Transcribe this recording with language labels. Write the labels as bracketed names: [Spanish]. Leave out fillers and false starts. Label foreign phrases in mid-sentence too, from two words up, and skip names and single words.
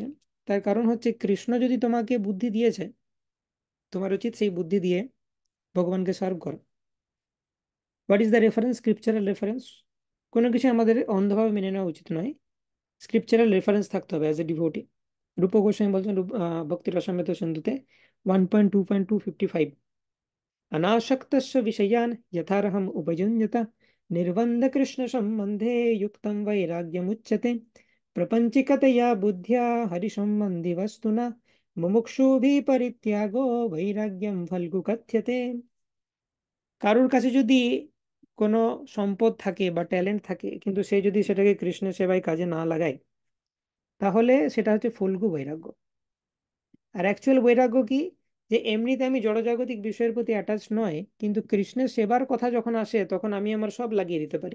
[Bangla] তার কারণ হচ্ছে, কৃষ্ণ যদি তোমাকে বুদ্ধি দিয়েছে, তোমার উচিত সেই বুদ্ধি দিয়ে ভগবানকে সার্ভ করো। [English] What is the reference? Scriptural reference. [Bangla] কোনো কিছু আমাদের অন্ধভাবে মেনে নেওয়া উচিত নয়, [English] scriptural reference [Bangla] থাকতে হবে [English] as a devotee. [Bangla] রূপ গোস্বামী বলছেন ভক্তি রসামৃত সিন্ধুতে 1.2.255, [Sanskrit] अनासक्तस्य विषयान् यथार्हम् उपयुञ्जत निर्बन्ध कृष्ण सम्बन्धे युक्तं वैराग्यमुच्यते प्रपञ्चिकतया बुद्ध्या हरिसम्बन्धि वस्तुना मुमुक्षुभिः परित्यागो वैराग्यं फल्गु कथ्यते। [Bangla] কারোর কাছে যদি কোনো সম্পদ থাকে বা ট্যালেন্ট থাকে কিন্তু সে যদি সেটাকে কৃষ্ণ সেবায় কাজে না লাগায়, তাহলে সেটা হচ্ছে ফল্গু বৈরাগ্য। আর অ্যাকচুয়াল বৈরাগ্য কি? যে এমনিতে আমি জড়জাগতিক বিষয়ের প্রতি অ্যাটাচ নয়, কিন্তু কৃষ্ণের সেবার কথা যখন আসে তখন আমি আমার সব লাগিয়ে দিতে পারি।